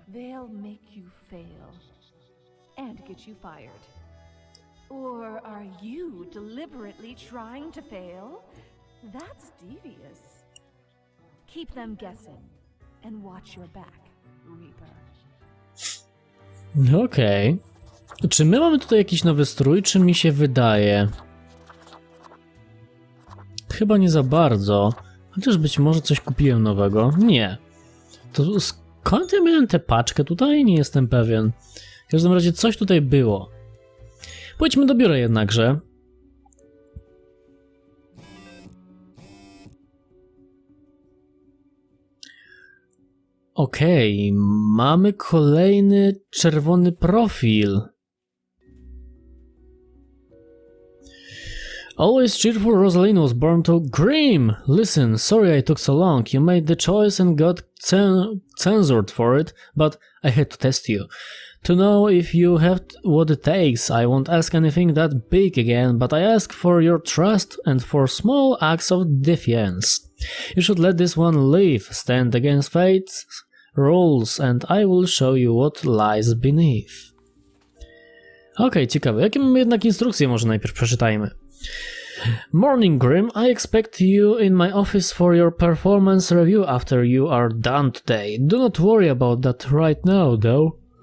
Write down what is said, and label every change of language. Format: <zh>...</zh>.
<en>They'll make you fail and get you fired. Or are you deliberately trying to fail? That's devious. Keep them guessing and watch your back, Reaper.</en> <pl>Okej. Czy my mamy tutaj jakiś nowy strój, czy mi się wydaje? Chyba nie za bardzo. Chociaż być może coś kupiłem nowego. Nie. To skąd ja miałem tę paczkę tutaj? Nie jestem pewien. W każdym razie coś tutaj było. Pójdźmy do biura jednakże. Okej, mamy kolejny czerwony profil.</pl> <en>Always cheerful, Rosaline was born to Grim. Listen, sorry I took so long. You made the choice and got censored for it, but I had to test you. To know if you have what it takes. I won't ask anything that big again, but I ask for your trust and for small acts of defiance. You should let this one live, stand against fate's rules, and I will show you what lies beneath.</en> <pl>Okej, ciekawe. Jakie mamy jednak instrukcje? Może najpierw przeczytajmy.</pl> <en>Morning, Grim. I expect you in my office for your performance review after you are done today. Do not worry about that right now, though.</en>